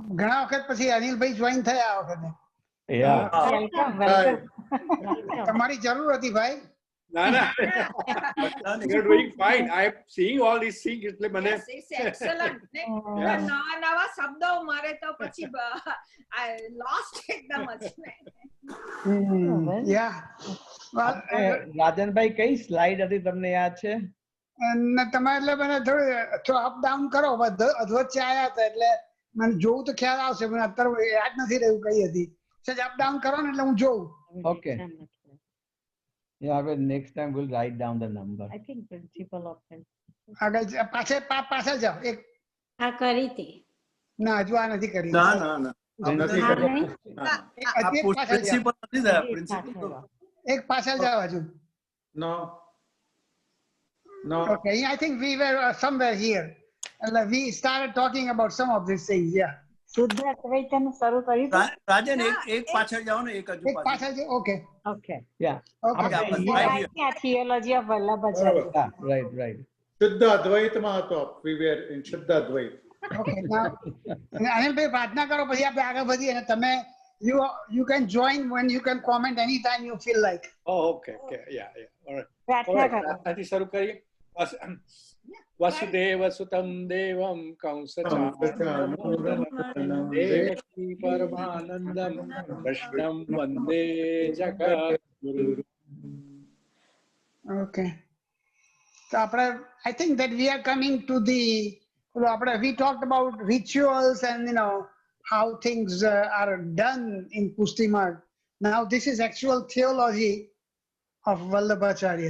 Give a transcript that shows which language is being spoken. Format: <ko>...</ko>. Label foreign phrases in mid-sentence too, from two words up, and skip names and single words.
<gu>ઘણા વખત પછી અનિલભાઈ જોઈન થયા આ વખતે. તમારી જરૂર હતી ભાઈ. ના ના,</gu> <en>you're doing fine. I am seeing all these things.</en> <gu>એટલે મને</gu> <en>Yes, it's excellent.</en> <gu>નવા નવા શબ્દો મારે તો પછી</gu> <en>I lost</en> <gu>એકદમ જ.</gu> <en>Yeah.</en> <gu>રાજનભાઈ કઈ સ્લાઇડ હતી તમને યાદ છે? અને તમારે એટલે મને થોડું</gu> <en>up down</en> <gu>કરો, અધવચ્ચે આવ્યા હતા એટલે મને જોવું તો ખ્યાલ આવશે, મને અત્યારે યાદ નથી રહ્યું કઈ હતી. સજ</gu> <en>up down</en> <gu>કરો ને એટલે હું જોઉં.</gu> <en>Okay. Yeah, but next time we'll write down the number. I think principle of</en> <gu>આગળ પાછળ જાઓ. એક આ કરી હતી. ના હજુ આ નથી કરી. ના ના ના, નથી કર્યું. પ્રિન્સિપલ નથી થયા, પ્રિન્સિપલ. એક પાછળ જાઓ હજુ.</gu> <en>No. No. Okay, I think we were somewhere here. And we started talking about some of these things. Yeah.</en> <gu>શુદ્ધ અદ્વૈતનું શરૂ કર્યું હતું. રાજન એક પાછળ જાઓ ને, એક હજુ પાછળ જાઓ.</gu> <en>Okay. Okay. Yeah. Yeah, theology of Vallabhacharya. Right.</en> <gu>શુદ્ધ અદ્વૈતમાં હતો.</gu> <en>We were in શુદ્ધ અદ્વૈત. Okay. Now,</en> <gu>અનિલભાઈ પ્રાર્થના કરો પછી આપણે આગળ વધીએ અને તમે</gu> <en>you can join when you can comment anytime you feel like. Oh, okay. Yeah. All right.</en> <gu>પ્રાર્થના કરો. પ્રાર્થનાથી શરૂ કરીએ.</gu> <sa>વસુદેવ સુતમ દેવમ કંસચાનૂરમર્દનમ દેવકી પરમાનંદમ કૃષ્ણમ વંદે જગદ્ગુરુ.</sa> <en>Okay. So I think that we are coming to the, we talked about rituals and how things are done in Pustimarg. Now this is actual theology of Vallabhacharya.</en>